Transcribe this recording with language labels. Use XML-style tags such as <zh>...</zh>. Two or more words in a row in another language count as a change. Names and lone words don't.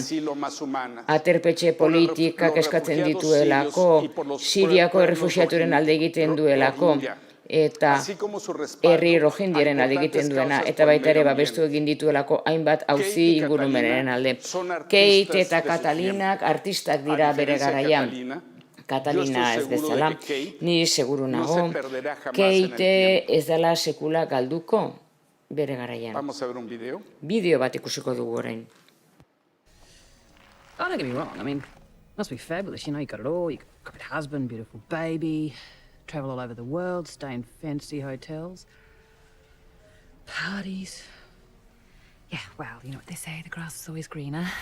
<eu>Aterpetxe politikak eskatzen dituelako, Siriako errefuxiaturen alde egiten duelako, eta herri rohingyaren alde egiten duena, eta baita ere babestu egin dituelako hainbat auzi ingurumenen alde. Kate eta Katalinak artistak dira bere garaian. Katalina ez bezala, ni seguru nago, Kate ez dela sekula galduko bere garaian. Bideo bat ikusiko dugu orain.</eu> <en>Oh, don't get me wrong, I mean, must be fabulous, you know, you got it all, you got a great husband, beautiful baby, travel all over the world, stay in fancy hotels, parties. Yeah, well, you know what they say, the grass is always greener.</en>